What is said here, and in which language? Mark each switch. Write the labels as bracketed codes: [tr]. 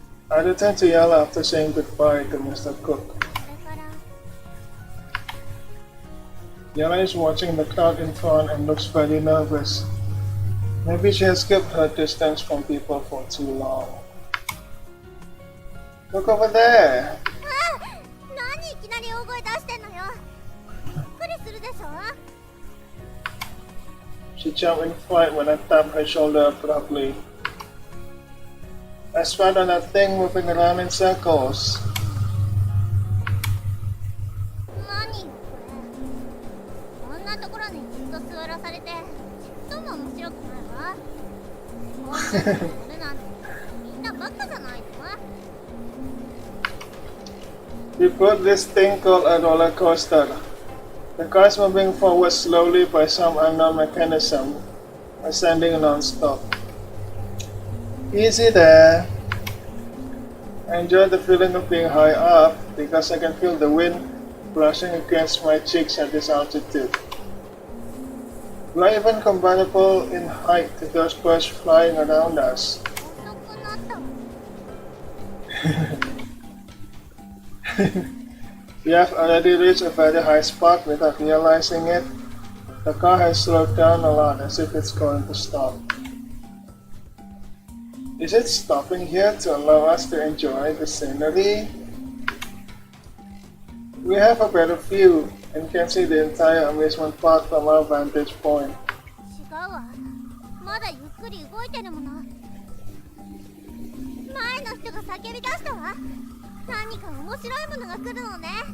[en] I returned to yell after saying goodbye to Mr. Cook. [ja] それから [en] Yala is watching the crowd in front and looks very nervous. Maybe she has kept her distance from people for too long. Look over there! [ja] 何いきなり大声出してんのよ。びっくりするでしょ。 [en] She jumped in fright when I tapped her shoulder abruptly. I spat on that thing moving around in circles. [ja] 何これ。こんなところにずっと座らされてちっとも面白くないわ。こんなのやるなんてみんなバカじゃないの。 [en] We put this thing called a roller coaster. The cars moving forward slowly by some unknown mechanism, ascending non-stop. Easy there. I enjoy the feeling of being high up because I can feel the wind brushing against my cheeks at this altitude. We are even comparable in height to those birds flying around us. [ja] 遅くなったわ。 [en] We have already reached a very high spot without realizing it. The car has slowed down a lot as if it's going to stop. Is it stopping here to allow us to enjoy the scenery? We have a better view and can see the entire amusement park from our vantage point. [ja] 違うわ。まだゆっくり動いてるもの。前の人が叫び出したわ。何か面白いものが来るのね。